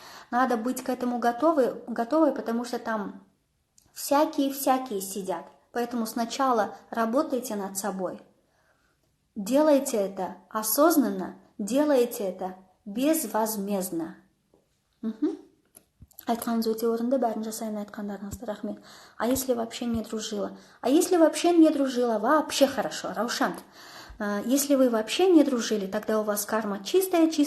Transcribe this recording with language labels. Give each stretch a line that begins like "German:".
Russian: Надо быть к этому готовой, потому что там всякие сидят. Поэтому сначала работайте над собой. Делайте это осознанно, делайте это безвозмездно.
Kazakh: Айтқаныңыз өте орынды, бәрін жасайын айтқандарыңызға рахмет.
Russian: А если вообще не дружила? Вообще хорошо, Раушан. Если вы вообще не дружили, тогда у вас карма чистая.